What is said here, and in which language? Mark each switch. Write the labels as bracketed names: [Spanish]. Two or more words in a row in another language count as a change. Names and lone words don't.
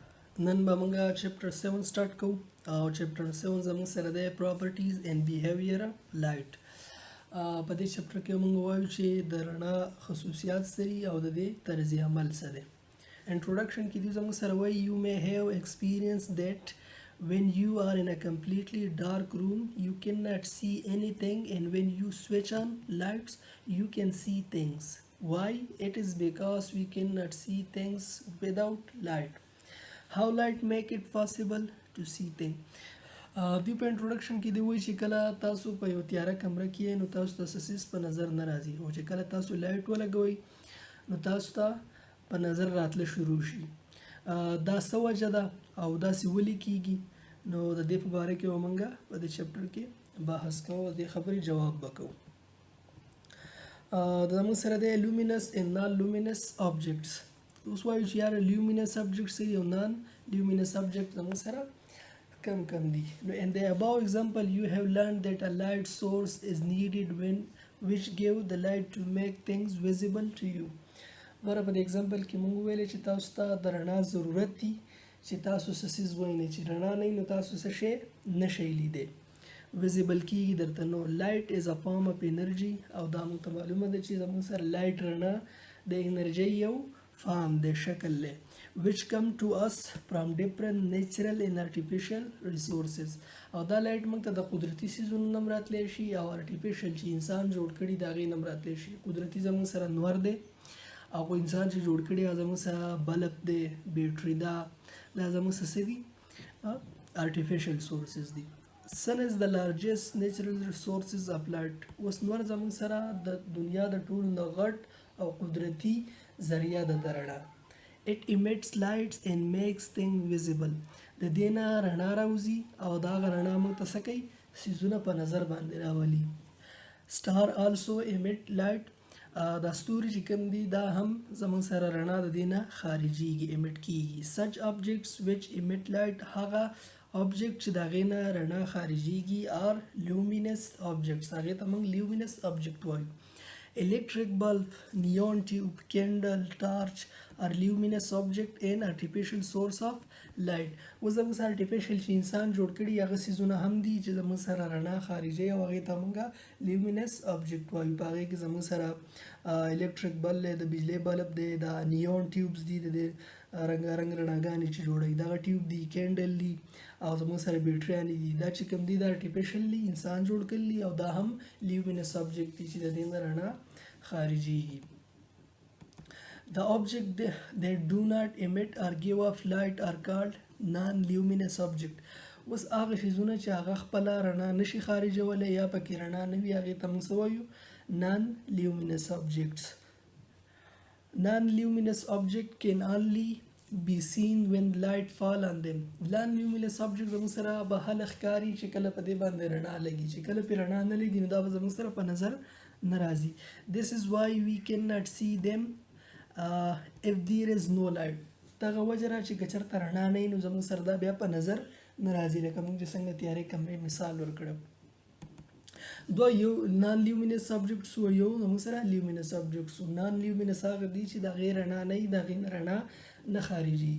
[Pashto] نن به موږ چپټر 7 سٹارټ کوو او چپټر 7 زموږ سره د [English] properties and behaviour light. [Pashto] په دې چپټر کې موږ وایو چې د رڼا خصوصیات سری او د دې طرز عمل څه دی. انټروډکشن کې دې زموږ سره وایي [English] you may have experienced that when you are in a completely dark room you cannot see anything, and when you switch on lights you can see things. Why? It is because we cannot see things without light. How light make it possible to see things. [Pashto] دوی په انټروډکشن کې دی وایي چې کله تاسو په یو تیاره کمره کې نو تاسو ته سیس په نظر نه راځي، او چې کله تاسو لایټ ولګوئ نو تاسو ته په نظر راتله شروع شي. دا څه وجه ده او داسې ولې کیږي؟ نو د دې په باره کې موږ په دې چپټر کې بحث کوو او د خبرې جواب وکړو. زموږ سره د [English] luminous and non-luminous objects. [Pashto] اوس وایو چې یاره [English] luminous objects [Pashto] او [English] non-luminous objects [Pashto] زموږ سره کم دي. [English] نو in the above example you have learned that a light source is needed which give the light to make things visible to you. [Pashto] غره په اگزامپل کې موږ ویل چې تاسو ته د رڼا ضرورت دي چې تاسو سسیز وینئ، چې رڼا نه نو تاسو څه شی نشئ لیدئ، ویزیبل کیږي درته. نو [English] light is a form of energy, [Pashto] او دا موږ ته معلومه ده چې زموږ سره لایټ رڼا د انرژي یو فارم دی، شکل دی، [English] which come to us from different natural and artificial resources. [Pashto] او دا لایټ موږ ته د قدرتي سیزونو نه راتلی شي او artificial چې انسان جوړ کړي د هغې نه راتلی شي. قدرتي زموږ سره نور دی، او انسان چې جوړ کړي هغه زموږ سره بلب دی، بیټري ده، دا زموږ څه دي؟ [English] artificial sources [Pashto] دي. [English] Sun is the largest natural resources of light. [Pashto] اوس نور زموږ سره د دنیا د ټولو نه غټ او قدرتي ذریعہ د رڼا. [English] It emits lights and makes things visible. [Pashto] د دې نه رڼا راوځي او دا رڼا موږ ته څه کوي؟ سیزونه په نظر باندې راولي. [English] Star also emit light. [Pashto] دا ستوري چې کوم دي دا هم زموږ سره رڼا د دې نه خارجيږي، emit کیږي. [English] Such objects which emit light، [Pashto] هغه object چې د هغې نه رڼا خارجيږي [English] are luminous objects. [Pashto] هغې ته موږ [English] luminous object [Pashto] وایو. [English] Electric bulb, neon tube, candle, torch are luminous object and artificial source of light. [Pashto] اوس زموږ سره artificial چې انسان جوړ کړي هغه څیزونه هم دي چې زموږ سره رڼا خارجي او هغې ته موږ [English] luminous object [Pashto] وایو. په هغې کې زموږ سره [English] electric bulb [Pashto] دی، د بجلی بلب دی، دا [English] neon tubes [Pashto] دي، د رنګارنګ رڼاګانې چې جوړوي دغه ټیوب دي، کینډل دي، او زموږ سره بیټریانې دي. دا چې کوم دي دا artificial دي، انسان جوړ کړي، او دا هم [English] luminous object [Pashto] دي چې د دې نه رڼا خارجيږي. [English] The object that do not emit or give off light are called non-luminous object. [Pashto] اوس هغه شیزونه چې هغه خپل رڼا نشي خارجولی یا پکې رڼا نه وي هغې ته موږ څه وایو؟ [English] non-luminous objects. Non-luminous object can only be seen when light fall on them. Non-luminous object [Pashto] زموږ سره به هله ښکاري چې کله په دې باندې رڼا لګي، چې کله پې رڼا نه لګي نو دا به زموږ سره په نظر نه راځي. [English] This is why we cannot see them if there is no light. [Pashto] دغه وجه را چې که چېرته رڼا نه وي نو زموږ سره دا بیا په نظر نه راځي، لکه موږ چې څنګه تیارې کمرې مثال ورکړو. دوه یو [English] non-luminous subjects [Pashto] و، یو زموږ سره [English] luminous subjects [Pashto] و. [English] non-luminous [Pashto] هغه دي چې د هغې رڼا نه وي، د هغې نه رڼا نه خارجېږي.